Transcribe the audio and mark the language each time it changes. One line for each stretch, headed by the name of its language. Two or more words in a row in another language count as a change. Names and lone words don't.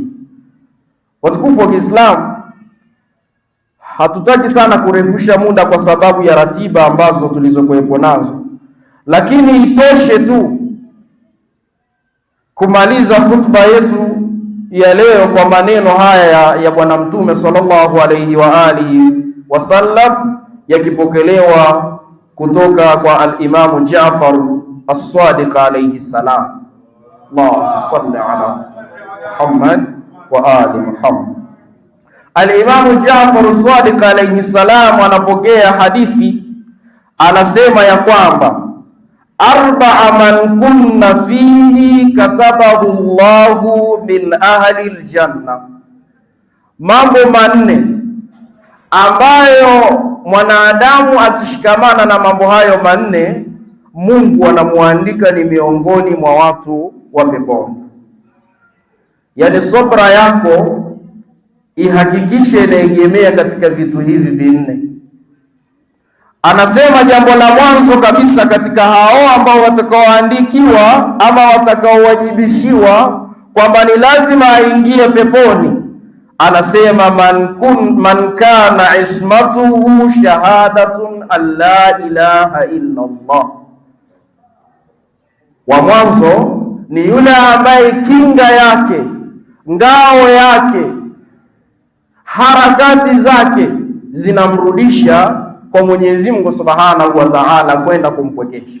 Swahili: Watukufu wa Kiislamu, hatutaki sana kurefusha muda kwa sababu ya ratiba ambazo tulizokuwepo nazo, lakini itoshe tu kumaliza hutuba yetu ya leo kwa maneno haya ya Bwana Mtume
Arabic: صلى الله عليه وآله وسلم,
Swahili: yakipokelewa kutoka kwa al-Imamu Jaafar as-Sadiq
Arabic: عليه السلام. اللهم صل على محمد وآل محمد.
Swahili: Al-Imamu Jaafar as-Sadiq
Arabic: عليه السلام
Swahili: anapokea hadithi, anasema ya kwamba
Arabic: أربع من كن فيه كتبه الله من أهل الجنة,
Swahili: mambo manne ambayo mwanadamu akishikamana na mambo hayo manne, Mungu anamuandika ni miongoni mwa watu wa peponi. Yani sobra yako ihakikishe inaegemea katika vitu hivi vinne. Anasema jambo la mwanzo kabisa katika hao ambao watakaoandikiwa ama watakaowajibishiwa kwamba ni lazima aingie peponi, anasema
Arabic: من كان عصمته شهادة أن لا إله إلا الله.
Swahili: Wa mwanzo ni yule ambaye kinga yake, ngao yake, harakati zake zinamrudisha kwa Mwenyezi Mungu
Arabic: سبحانه وتعالى
Swahili: kwenda kumpwekesha.